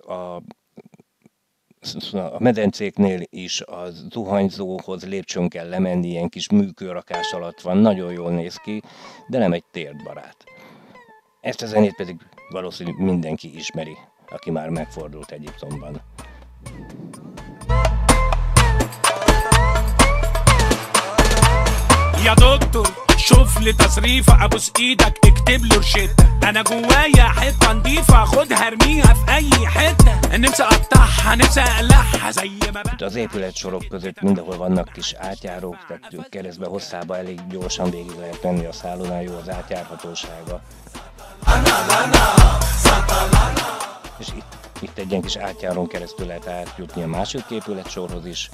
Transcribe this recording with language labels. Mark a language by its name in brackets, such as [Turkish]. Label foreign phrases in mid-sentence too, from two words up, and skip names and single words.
[Hungarian] A medencéknél is a zuhanyzóhoz lépcsőn kell lemenni, ilyen kis műkőrakás alatt van, nagyon jól néz ki, de nem egy térdbarát. Ezt a zenét pedig valószínűleg mindenki ismeri, aki már megfordult Egyiptomban. [Arabic] يا دكتور شوف لي تصريفة ابوس ايدك اكتب لي روشتة انا جوايا حتة نضيفة خدها ارميها في اي حتة نفسي اقطعها نفسي اقلعها زي ما بقى. [Hungarian] Az épületsorok között mindenhol vannak kis átjárók, tehát keresztbe hosszába elég gyorsan végig lehet menni a szállodán, jó az átjárhatósága. És itt egy ilyen kis átjárón keresztül lehet átjutni a második épületsorhoz is.